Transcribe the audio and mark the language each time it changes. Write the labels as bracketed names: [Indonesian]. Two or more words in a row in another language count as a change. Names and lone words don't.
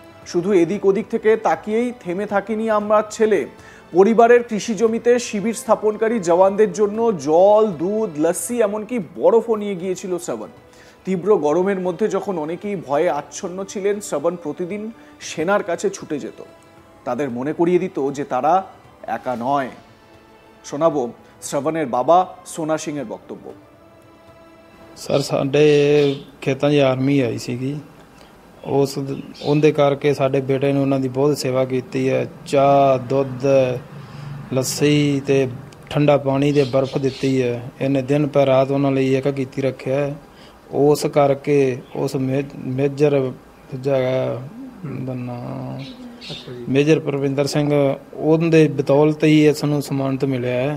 [Bangla] শুধু এদিক ওদিক থেকে তাকিয়েই থেমে থাকিনি আমরা ছেলে, পরিবারের কৃষি জমিতে শিবির স্থাপনকারী জওয়ানদের জন্য জল, দুধ, লস্যি এমনকি বরফও নিয়ে গিয়েছিল শ্রবণ। তীব্র গরমের মধ্যে যখন অনেকেই ভয়ে আচ্ছন্ন ছিলেন, শ্রবণ প্রতিদিন সেনার কাছে ছুটে যেত, তাদের মনে করিয়ে দিত যে তারা একা নয়। শোনাবো শ্রবণের বাবা সোনা সিং এর বক্তব্য। [Punjabi] ਸਰ ਸਾਡੇ ਖੇਤਾਂ 'ਚ ਆਰਮੀ ਆਈ ਸੀਗੀ, ਉਹਦੇ ਕਰਕੇ ਸਾਡੇ ਬੇਟੇ ਨੇ ਉਹਨਾਂ ਦੀ ਬਹੁਤ ਸੇਵਾ ਕੀਤੀ ਹੈ। ਚਾਹ, ਦੁੱਧ, ਲੱਸੀ ਤੇ ਠੰਡਾ ਪਾਣੀ ਤੇ ਬਰਫ਼ ਦਿੱਤੀ ਹੈ। ਇਹਨੇ ਦਿਨ ਪੈ ਰਾਤ ਉਹਨਾਂ ਲਈ ਇੱਕ ਕੀਤੀ ਰੱਖਿਆ ਹੈ। ਉਸ ਕਰਕੇ ਉਸ ਮੇਜਰ ਦਾ ਨਾਂ ਮੇਜਰ ਪਰਵਿੰਦਰ ਸਿੰਘ, ਉਹਦੇ ਬਦੌਲਤ ਹੀ ਇਸ ਨੂੰ ਸਨਮਾਨਿਤ ਮਿਲਿਆ ਹੈ।